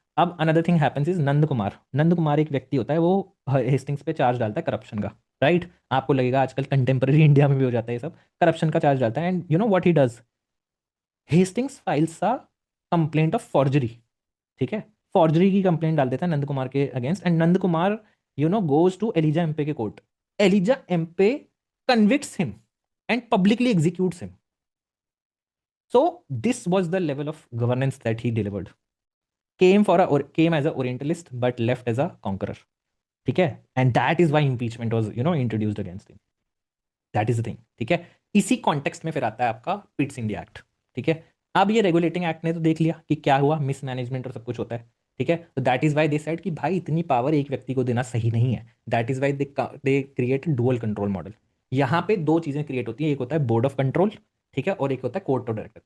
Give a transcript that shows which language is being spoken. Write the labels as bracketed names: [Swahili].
[Hindi] अब another thing happens is, Nand Kumar एक व्यक्ति होता है, वो हेस्टिंग्स पे चार्ज डालता है करप्शन का, राइट। आपको लगेगा आजकल कंटेम्प्रेरी इंडिया में भी हो जाता है ये सब, करप्शन का चार्ज डालता है। [English] And you know what he does, Hastings files a complaint of forgery, ठीक है। [Hindi] फॉर्जरी की कंप्लेंट डाल देता है नंद कुमार के against, [English] and Nand Kumar goes to Elijah Impey [Hindi] के court. [English] Elijah Impey convicts him and publicly executes him. So this was the level of governance that he delivered. Came as a Orientalist but left as a conqueror. ठीक है, and that is why impeachment was introduced against him. That is the thing. [Hindi] ठीक है, इसी context में फिर आता है आपका पिट्स इंडिया एक्ट, ठीक है। अब ये रेगुलेटिंग एक्ट ने तो देख लिया कि क्या हुआ, मिसमैनेजमेंट और सब कुछ होता है, ठीक है। तो [English] that is why they said [Hindi] कि भाई इतनी पावर एक व्यक्ति को देना सही नहीं है। [English] That is why they create dual control model. [Hindi] यहाँ पे दो चीजें क्रिएट होती है, एक होता है बोर्ड ऑफ कंट्रोल, ठीक है, और एक होता है कोर्ट ऑफ डायरेक्टर।